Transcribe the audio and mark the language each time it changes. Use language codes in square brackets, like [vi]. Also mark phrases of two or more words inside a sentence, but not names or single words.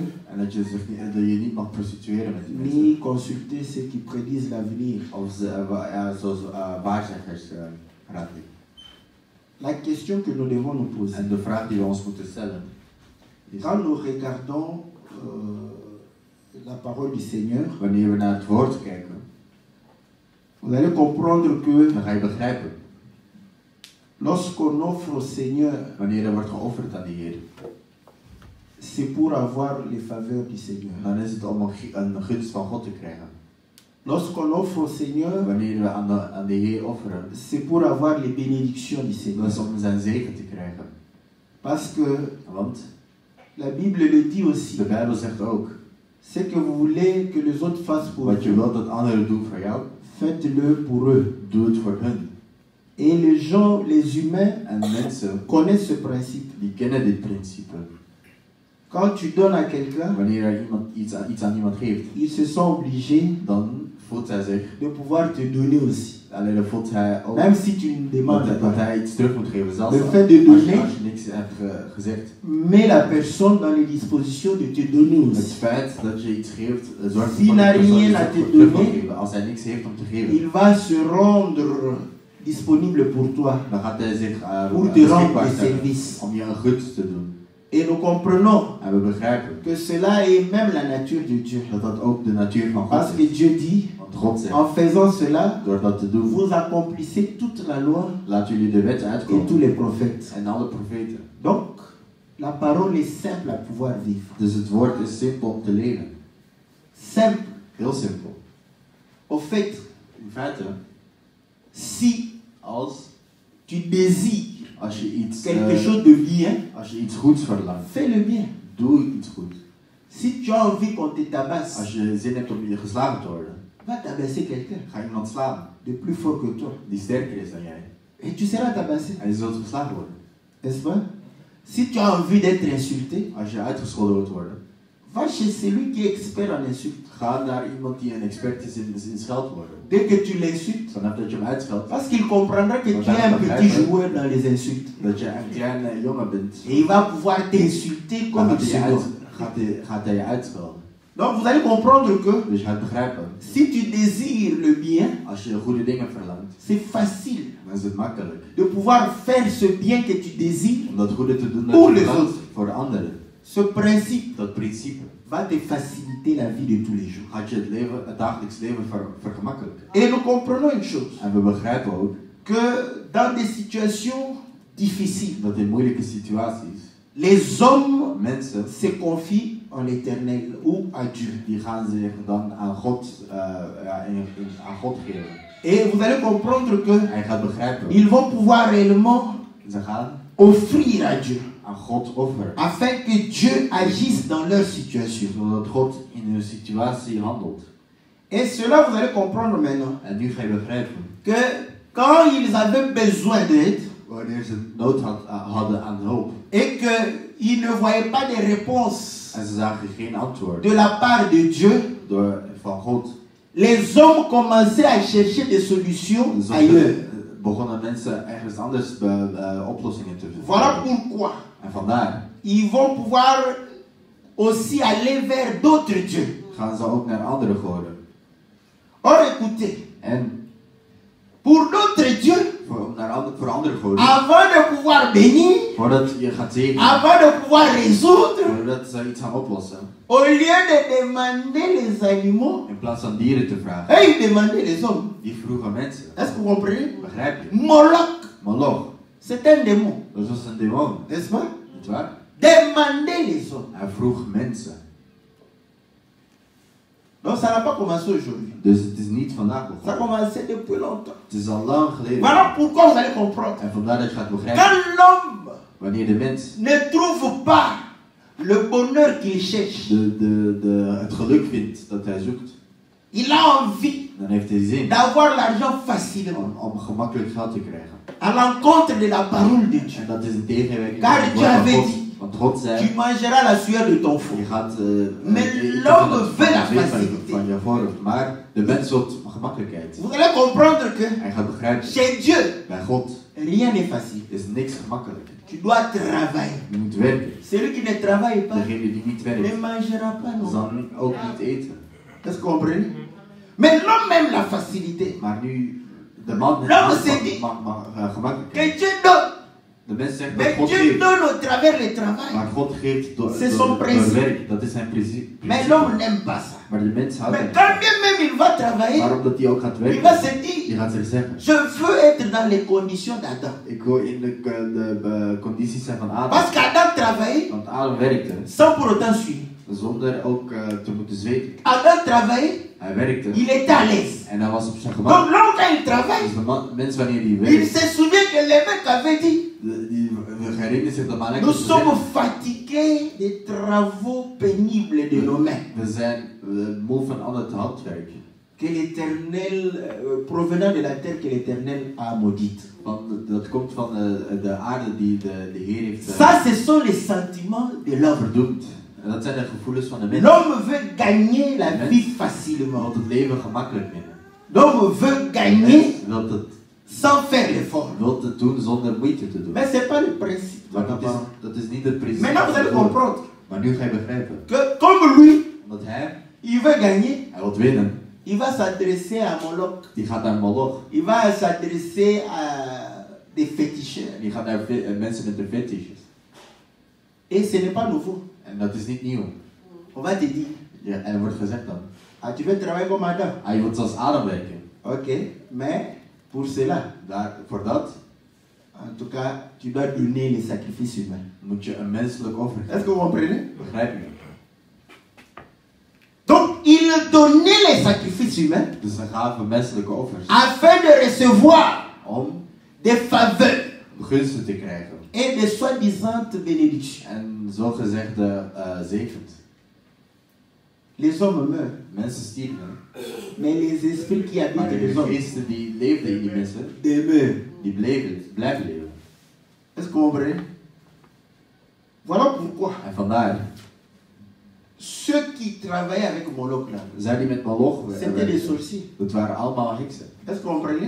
[nl] En dat je niet mag prostitueren met die mensen. [fr] ni consulter ceux qui prédisent l'avenir. [nl] Of zoals waarzeggers raadplegen. [fr] La question que nous devons nous poser, [nl] En de vraag die we ons moeten stellen is, [fr] quand nous regardons la parole du Seigneur, [nl] wanneer we naar het woord kijken, [fr] vous allez comprendre que [nl] dan ga je begrijpen, [fr] lorsqu'on offre au Seigneur, [nl] wanneer er wordt geofferd aan de Heer, [fr] c'est pour avoir les faveurs du Seigneur. [nl] dan is het om een gunst van God te krijgen. [fr] Lorsqu'on offre au Seigneur, [nl] Wanneer we aan de Heer offeren, [fr] c'est pour avoir les bénédictions du [nl] dat [fr] Seigneur. [nl] is om zijn zegen te krijgen. [fr] Parce que [nl] Want [fr] la Bible le dit aussi. [nl] de Bijbel zegt ook, [fr] Ce que vous voulez que les autres fassent pour [nl] wat je [fr] vous, [nl] wilt dat anderen doen voor jou, [fr] faites-le pour eux. [nl] doe het voor hun. [fr] Et les gens, les humains, [nl] En mensen, [fr] connaissent ce principe. [nl] die kennen dit principe. [fr] Quand tu donnes à quelqu'un, [nl] Wanneer er iets aan iemand geeft, [fr] ils se sont obligés [nl] dan voelt hij zich, [fr] de pouvoir te donner aussi. [nl] alleen dan voelt hij ook [fr] Même si tu ne demandes [nl] dat [fr] pas. [nl] hij iets terug moet geven. Zelfs [fr] Le fait de [nl] als [fr] donner, [nl] je niks hebt gezegd. [fr] mets la personne dans les dispositions de te donner [nl] Het [fr] aussi. [nl] feit dat je iets geeft, zorgt [fr] S'il [nl] ervoor [fr] n'a [nl] dat de persoon [fr] rien [nl] iets [fr] à te [nl] ook terug wil [fr] donner, [nl] geven. Als hij niks heeft om te geven, [fr] Il va se rendre disponible pour toi, [nl] dan gaat hij zich [fr] pour te rendre [nl] beschikbaar [fr] des [nl] stellen [fr] services. [nl] om je een gunst te doen. [fr] Et nous comprenons [nl] En we begrijpen [fr] que cela est même la nature de Dieu. [nl] dat dat ook de natuur van God [fr] Parce que [nl] is. [fr] Dieu dit, [nl] Want God zegt, [fr] en faisant cela, [nl] door dat te doen, [fr] vous accomplissez toute la loi [nl] laat jullie de wet [fr] et tous [nl] uitkomen [fr] les prophètes. [nl] en alle profeten. [fr] Donc, la parole est simple à pouvoir vivre. [nl] Dus het woord is simpel om te leven. [fr] Simple. [nl] Heel simpel. [fr] Au fait, [nl] In feite, [fr] si [nl] als [fr] tu désires [nl] Als je [fr] quelque chose de bien, [nl] iets goeds verlangt, [fr] fais le bien. [nl] doe iets goeds. [fr] Si tu as envie qu'on te tabasse, [nl] Als je zin hebt om geslagen te worden, [fr] va tabasser quelqu'un [nl] ga iemand slaan [fr] de plus fort que toi. [nl] die sterker is dan jij. [fr] Et tu seras tabassé, [nl] En je zult geslagen worden. [fr] n'est-ce pas? Si tu as envie d'être insulté, [nl] Als je uitgescholden wilt worden, [fr] va chez celui qui est expert en insultes. [nl] ga naar iemand die een expert is in scheldwoorden. [fr] Dès que tu l'insultes, [nl] Vanaf dat je hem uitscheldt, [fr] parce qu'il comprendra que tu es un petit joueur dans les insultes. [nl] dat je een kleine jongen bent, [fr] Et il va pouvoir t'insulter comme il se doit. [nl] gaat hij je uitschelden. [fr] Donc vous allez comprendre que [nl] Dus je gaat begrijpen, [fr] si tu désires le bien, [nl] als je goede dingen verlangt, [fr] c'est facile [nl] dan is het makkelijk [fr] de pouvoir faire ce bien que tu désires. [nl] om dat goede te doen [fr] Pour [nl] dat je [fr] les [nl] verlangt [fr] autres. [nl] voor de anderen. [fr] Ce principe [nl] Dat principe [fr] va te faciliter la vie de tous les jours. [nl] gaat je het dagelijks leven vergemakkelijken. [fr] Et nous comprenons une chose, [nl] En we begrijpen ook [fr] que dans des situations difficiles, [nl] dat in moeilijke situaties [fr] les hommes [nl] mensen [fr] se confient en l'Éternel ou à Dieu. [nl] die gaan zich dan aan God, aan God geven. [fr] Et vous allez comprendre que [nl] En je gaat begrijpen, [fr] ils vont pouvoir réellement [nl] ze gaan [fr] offrir à Dieu, [nl] aan God offeren. [fr] afin que Dieu agisse dans leur situation. [nl] Zodat God in hun situatie handelt. [fr] Et cela, vous allez comprendre maintenant, [nl] En nu ga je begrijpen, [fr] que quand ils avaient besoin d'aide, [nl] wanneer ze nood hadden aan hulp, [fr] et qu'ils ne voyaient pas de réponse [nl] en ze zagen geen antwoord [fr] de la part de Dieu, [nl] van God, [fr] les hommes commençaient à chercher des solutions ailleurs. [nl] begonnen mensen ergens anders oplossingen te vinden. [fr] Voilà pourquoi [nl] En vandaar [fr] ils vont pouvoir aussi aller vers d'autres dieux. [nl] gaan ze ook naar andere goden. [fr] Or écoutez, [nl] En [fr] pour d'autres dieux, [nl] voor andere goden, [fr] avant de pouvoir bénir, [nl] voordat je gaat zegenen, [fr] avant de pouvoir résoudre, [nl] voordat ze iets gaan oplossen, [fr] au lieu de demander les animaux, [nl] in plaats van dieren te vragen, [fr] et ils demandaient les hommes. [nl] die vroegen mensen. [fr] Est-ce que vous comprenez? [nl] Begrijp je? [fr] Moloch, [nl] Moloch, [fr] c'est un démon, [nl] dat was een demon, [fr] n'est-ce pas? [nl] niet waar? [fr] Demander les hommes. [nl] Hij vroeg mensen. [fr] Donc ça n'a pas commencé aujourd'hui. [nl] Dus het is niet vandaag [fr] Ça a [nl] begonnen. [fr] commencé depuis longtemps. [nl] Het is al lang geleden. [fr] Voilà pourquoi vous allez comprendre. [nl] En vandaar dat je gaat begrijpen, [fr] Quand l'homme [nl] wanneer de mens [fr] ne trouve pas le bonheur qu'il cherche, [nl] het geluk vindt dat hij zoekt, [fr] il a envie [nl] dan heeft hij zin [fr] d'avoir l'argent facilement [nl] om gemakkelijk geld te krijgen. [fr] à l'encontre de la parole de Dieu. [nl] En dat is een tegenwerking [fr] Car [nl] van het [fr] tu [nl] woord van [fr] avais [nl] God. [fr] dit, [nl] Want God zei, [fr] tu mangeras la sueur de ton front. [nl] je gaat [fr] Mais [nl] eten [fr] l'homme [nl] van het [fr] veut la [nl] zweet [fr] facilité. [nl] van je vorm. Maar de mens zoekt gemakkelijkheid. [fr] Vous allez comprendre que [nl] Hij gaat begrijpen, [fr] chez Dieu, [nl] bij God [fr] rien n'est facile. [nl] is niks gemakkelijk. [fr] Tu dois travailler. [nl] Je moet werken. [fr] Celui qui ne travaille pas [nl] Degene die niet [fr] ne [nl] werkt, [fr] mangera pas non. [nl] zal ook niet eten. [fr] Est-ce que vous comprenez? Mais l'homme aime la facilité. [nl] Maar nu, de man [fr] L'homme s'est dit [nl] gemakkelijkheid. [fr] que Dieu donne. [nl] De mens zegt dat [fr] Mais [nl] God [fr] Dieu [nl] geeft. [fr] donne au travers le travail. [nl] Maar God geeft [fr] C'est son principe. [nl] door werk. Dat is zijn principe. [fr] Mais l'homme n'aime pas ça. [nl] Maar de mens houdt [fr] Mais [nl] er [fr] quand [nl] niet [fr] bien même il va [nl] van. [fr] travailler, [nl] Maar omdat hij ook gaat [fr] il va [nl] werken, [fr] se [nl] die [fr] dire, [nl] gaat zich zeggen, [fr] je veux être dans les conditions d'Adam. [nl] ik wil in de condities zijn van Adam. [fr] Parce qu'Adam travaillait [nl] Want Adam werkte [fr] sans pour autant suivre. [nl] zonder ook te moeten zweten. [fr] Adam travaillait, [nl] Hij werkte [fr] il était à l'aise. [nl] en hij was op zijn [fr] Donc [nl] gemak. [fr] l'homme quand il travaille, [nl] Dus de mens wanneer hij [fr] il [nl] werkt, [fr] se souvient que les mecs avaient dit, [nl] die herinnert zich dat man [fr] nous sommes fatigués des travaux pénibles de nos mains. [nl] we zijn moe van al het handwerk. [fr] Que l'Éternel, provenant de la terre que l'Éternel a maudite. [nl] Want dat komt van de aarde die de Heer heeft [fr] Ça, ce sont les sentiments de l'homme. [nl] verdoemd. En dat zijn de gevoelens van de mens. [fr] L'homme veut gagner la vie facilement. [nl] Want het leven gemakkelijk vinden. [fr] L'homme veut gagner [nl] Wilt het, [fr] sans faire l'effort. [nl] wilt het doen zonder moeite te doen. [fr] Mais ce n'est pas le principe. [nl] Maar dat is niet het principe. [fr] Maintenant, vous allez comprendre [nl] Maar nu ga je begrijpen. [fr] que comme lui, [nl] Omdat hij [fr] il veut gagner, [nl] wil winnen. [fr] il va s'adresser à Moloch. [nl] Die gaat naar Moloch. [fr] Il va s'adresser à des féticheurs. [nl] En die gaat naar mensen met de fetishes. [fr] Et ce n'est pas nouveau. [nl] En dat is niet nieuw. [fr] On va te dire, [nl] Ja, en er wordt gezegd dan. [fr] ah, tu veux travailler comme Adam. [nl] Je wilt zoals Adam werken. [fr] Ok, mais pour cela, [nl] Voor dat [fr] en tout cas, tu dois donner les sacrifices humains. [nl] moet je een menselijk offer [fr] Est-ce [nl] geven. [fr] que vous comprenez? [nl] Begrijp je? [fr] Donc, il donnait les sacrifices humains [nl] Dus ze gaven menselijke offers. [fr] afin de recevoir [nl] Om [fr] des faveurs [nl] gunsten te krijgen. [fr] et de soi-disant bénédictions. [nl] En zogezegde zegens. [fr] Les hommes meurent, [nl] Mensen stierven. [fr] mais les esprits qui [nl] Maar [fr] habitent les [nl] de [fr] hommes [nl] geesten die leefden in die mensen, [fr] demeurent. [nl] die blijven leven. [fr] Est-ce que vous comprenez? Voilà pourquoi [nl] En [fr] ceux qui travaillaient avec Moloch là, [nl] zij die met Moloch [fr] c'était des sorciers. [nl] dat waren allemaal heksen. [fr] Est-ce que vous comprenez?